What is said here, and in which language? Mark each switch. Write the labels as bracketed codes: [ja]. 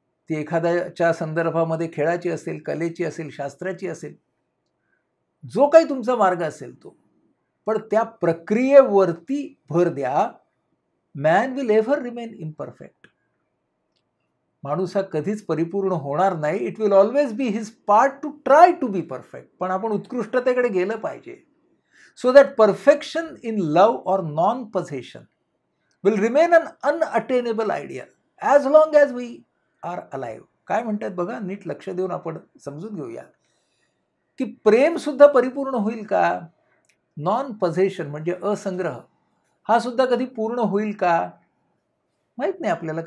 [mr] ती एखाद्याच्या संदर्भामध्ये खेळाची असेल, कलेची असेल, शास्त्राची असेल, जो काही तुमचा मार्ग असेल तो, पण त्या प्रक्रियेवरती भर द्या. [en] Man will ever remain imperfect. [mr] माणूस हा कधीच परिपूर्ण होणार नाही. [en] It will always be his part to try to be perfect. [mr] पण आपण उत्कृष्टतेकडे गेलं पाहिजे. [en] So that perfection in love or non possession will remain an unattainable ideal as long as we are alive. [mr] काय म्हणतात बघा, नीट लक्ष देऊन आपण समजून घेऊया की प्रेम सुद्धा परिपूर्ण होईल का, [en] non possession [mr] म्हणजे असंग्रह, हा सुद्धा कधी पूर्ण होईल का, माहीत नाही आपल्याला.